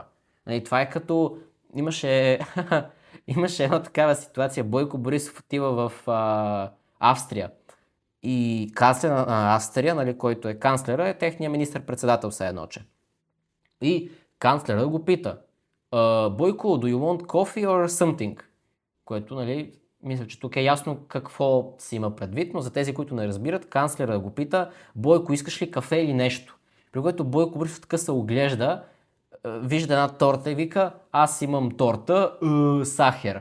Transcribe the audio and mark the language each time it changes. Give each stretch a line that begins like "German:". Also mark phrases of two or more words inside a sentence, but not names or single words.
Bulgarian: Това е като имаше една такава ситуация. Бойко Борисов отива в Австрия. И канцлер на Австрия, който е канцлера, е техният министър-председател все едно, че. И канцлера го пита, Бойко,
English: do you want coffee or something?
Bulgarian: Което, мисля, че тук е ясно какво си има предвид, но за тези, които не разбират, канцлера го пита, Бойко, искаш ли кафе или нещо? При което Бойко Борисов така се оглежда, вижда една торта и вика, аз имам торта, сахер.